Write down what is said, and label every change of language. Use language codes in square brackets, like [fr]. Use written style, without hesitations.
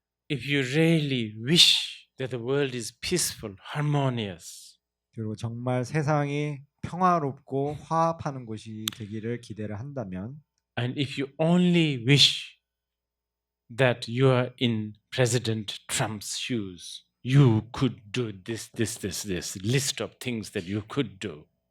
[en] if you really wish that the world is peaceful, harmonious, [ko] 그리고 정말 세상이 평화롭고 화합하는 곳이 되기를 기대를 한다면, [en] and if you only wish that you are in President Trump's shoes, you could do this list of things that you could do.